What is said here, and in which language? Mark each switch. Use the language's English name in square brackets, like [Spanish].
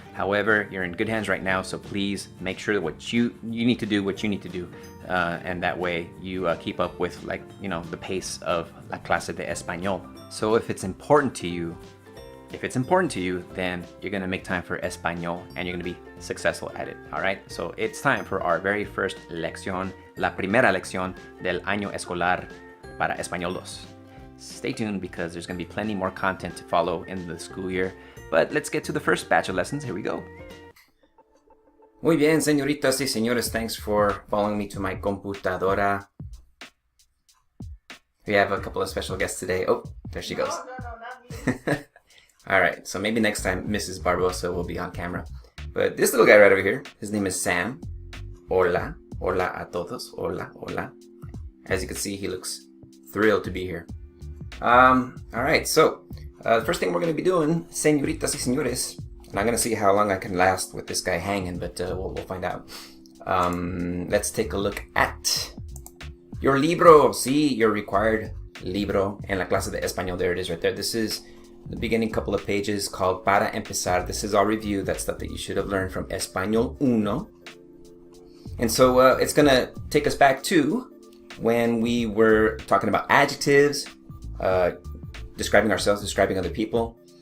[English] However, you're in good hands right now, so please make sure that what you need to do what you need to do. And that way you keep up with, like, you know, the pace of [Spanish] la clase de español. [English] So if it's important to you, then you're gonna make time for Español and you're gonna be successful at it, all right? So it's time for our very first [Spanish] lección, la primera lección del año escolar para Español 2. [English] Stay tuned because there's gonna be plenty more content to follow in the school year. But let's get to the first batch of lessons. Here we go. [Spanish] Muy bien, señoritas y señores. [English] Thanks for following me to my computadora. We have a couple of special guests today. Oh, there she goes. No, not me. All right, so maybe next time Mrs. Barbosa will be on camera. But this little guy right over here, his name is Sam. [Spanish] Hola, hola a todos, hola, hola. [English] As you can see, he looks thrilled to be here. All right, so the first thing we're going to be doing, [Spanish] señoritas y señores, [English] and I'm going to see how long I can last with this guy hanging, but we'll find out. Let's take a look at your libro. See, your required libro [Spanish] en la clase de español. [English] There it is right there. This is the beginning couple of pages called Para Empezar. This is our review. That's stuff that you should have learned from Español 1. And so it's going to take us back to when we were talking about adjectives, describing ourselves, describing other people.